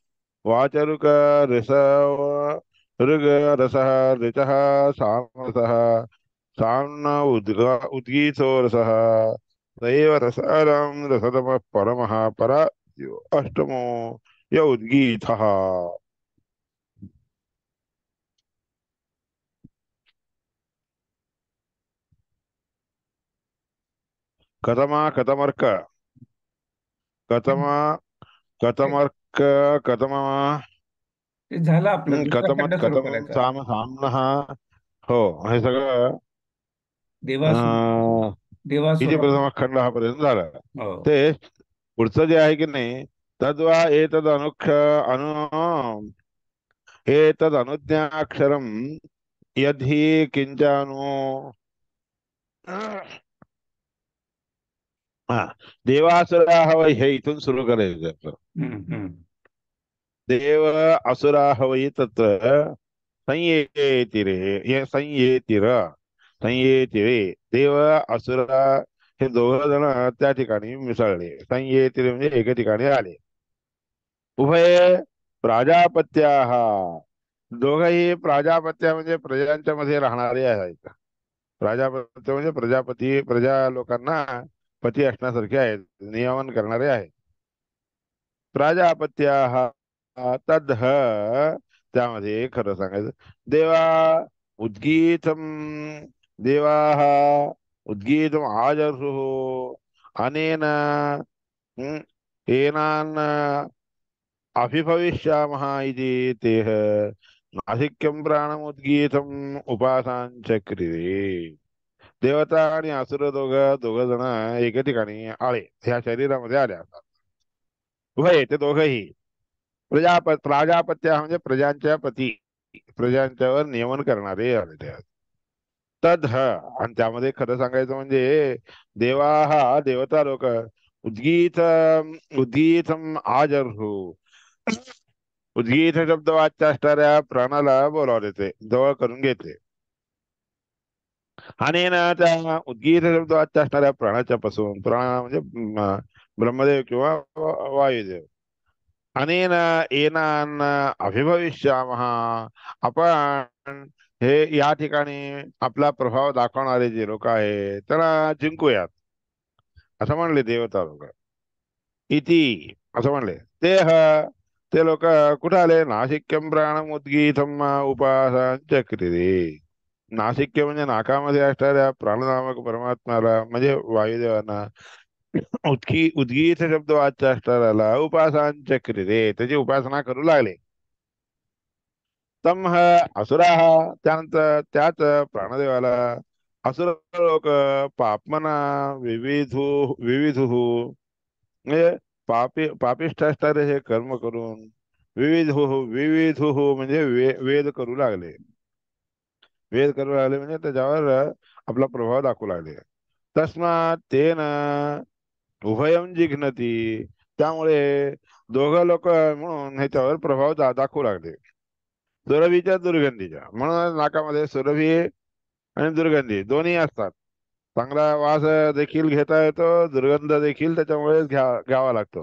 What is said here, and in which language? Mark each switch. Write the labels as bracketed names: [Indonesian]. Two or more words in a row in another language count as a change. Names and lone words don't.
[Sanskrit] वाचरुकरसः ऋचः सामसः साम्न उद्गीतो रसः स एव रसानां रसतमः परमः परायो अष्टमो य उद्गीतः. कथमा कथमर्क कथमा [Marathi] ते [Sanskrit] कथमर्क कथमा [Marathi] ते झालं आपलं. दुसरा खंड [Sanskrit] कथमत [Marathi] सुरू [Sanskrit] कथमं [Marathi] करायचा. [Sanskrit] साम सामनः. [Marathi] हो, हे सगळं [Sanskrit] देवासुर अं, इति देवासुर प्रथमः खंडः [Marathi] पर्यंत झाला. हो. ते पुढचं जे आहे की नाही, [Sanskrit] तद्वा एतद अनु एतद अनुज्ञाक्षरम यदि किंचानु हा देवासुराः वै, [Marathi] हे इथून सुरू करायचं आपलं. हम्म. [Sanskrit] देव असुराः वै तत्र संयेतिरे, [Marathi] हे [Sanskrit] संयेतिरे देव असुरा [Marathi] हे दोघ जण त्या ठिकाणी मिसळले. संयेतिरे म्हणजे एके ठिकाणी आले. [Sanskrit] उभय प्राजापत्याः, [Marathi] दोघही प्राजापत्या म्हणजे प्रजांच्या मध्ये राहणारे आहेत. प्राजापत्य म्हणजे प्रजापती, प्रजा लोकांना पती असण्यासारखे आहेत, नियमन करणारे आहेत. [Sanskrit] प्राजापत्याः तद्ह, [Marathi] त्यामध्ये खरं सांगायचं, [Sanskrit] देवा उद्गीतम देवाः उद्गीतम आजर्षुः अनेन एनान् अभिभविष्यामः इति तेह नासिक्यं प्राणमुद्गीतम् उपासाञ्चक्रिरे. [Marathi] देवता आणि असुर दोघ दोघ जण एके ठिकाणी आले, ह्या शरीरामध्ये आले असतात. उभय ते दोघही प्राजापत्य म्हणजे प्रजांच्या पती, प्रजांच्यावर नियमन करणारे आले ते. तद आणि त्यामध्ये खरं सांगायचं म्हणजे देवा हा देवता लोक [Sanskrit] उद्गीत उद्गीतम आजर्हु, [Marathi] उद्गीत शब्द वाच्य असणाऱ्या प्राणाला बोलावले, ते जवळ करून घेतले. अनेन त्या उद्गीत शब्द वाच्य असणाऱ्या प्राणाच्या पासून, प्राण म्हणजे ब्रह्मदेव किंवा वायुदेव, [Sanskrit] अनेन एनान अभिभविष्यामः, [Marathi] आपण हे या ठिकाणी आपला प्रभाव दाखवणारे जे लोक आहे त्यांना जिंकूयात, असं म्हणले देवता लोक. इति असं म्हणले. ते ते लोक कुठे आले? [Sanskrit] नासिक्यम प्राणमुद्गीतम उपासना. [Marathi] नासिक्य म्हणजे नाकामध्ये असणाऱ्या प्राणनामक परमात्म्याला म्हणजे वायुदेवांना, उद्गीत शब्द वाच्य असणाऱ्याला उपासना त्याची उपासना करू लागले. तम असुरा, त्यानंतर त्याच प्राणदेवाला असुर लोक [Sanskrit] पापमना विविधु विविधु [Marathi] म्हणजे पापिष्ठ असणारे हे कर्म करून विविध म्हणजे वेद करू लागले. वेद करू लागले म्हणजे त्याच्यावर आपला प्रभाव दाखवू लागले. [Sanskrit] तस्मात तेन उभयम जिघ्नती, [Marathi] त्यामुळे दोघं लोक म्हणून ह्याच्यावर प्रभाव दाखवू लागले. सुरभीच्या दुर्गंधीच्या, म्हणून नाकामध्ये सुरभी आणि दुर्गंधी दोन्ही असतात. चांगला वास देखील घेता येतो, दुर्गंध देखील त्याच्यामुळे घ्यावा लागतो.